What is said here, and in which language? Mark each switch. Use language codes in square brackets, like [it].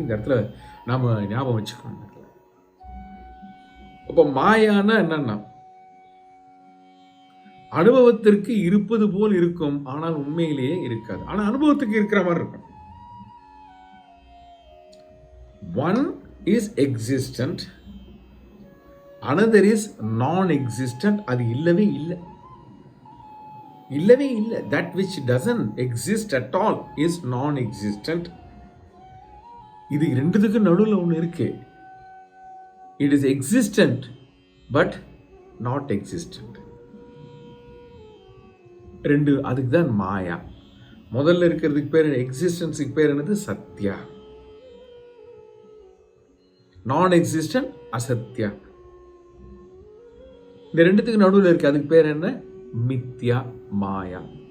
[ta] இந்த இடத்துல நாம ஞாபகம் வச்சுக்கணும். அப்ப மாயானா என்னன்னா அனுபவத்திற்கு இருப்பது போல் இருக்கும், ஆனால் உண்மையிலேயே இருக்காது. ஆனா அனுபவத்துக்கு இருக்கிற மாதிரி இருக்கும். [en] One is existent, another is non-existent. [ta] அது இல்லவே இல்லை, இல்லவே இல்லை. [en] that which doesn't exist at all is non-existent. [ta] இது ரெண்டுத்துக்கு நடுவில் ஒன்று இருக்கு. [en] it is existent but not existent. [ta] ரெண்டு, அதுக்கு தான் மாயா. முதல்ல இருக்கிறதுக்கு பேர் எக்ஸிஸ்டன்ஸுக்கு பேர் என்னது? சத்யா. [en] நான் எக்ஸிஸ்டன்ட் அசத்யா. [ta] இந்த ரெண்டுத்துக்கு நடுவில் இருக்கு, அதுக்கு பேர் என்ன? மித்யா மாயா.